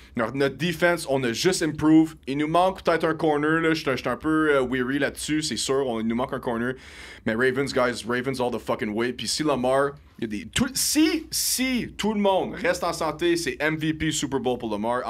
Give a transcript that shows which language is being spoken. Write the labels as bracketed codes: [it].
[fr] Notre defense, on a juste improve. Il nous manque peut-être un corner, là. Je suis un peu weary là-dessus, c'est sûr. Il nous manque un corner. Mais [en] Ravens, guys, Ravens all the fucking way. [fr] Puis si Lamar, si tout le monde reste en santé, c'est MVP Super Bowl pour Lamar.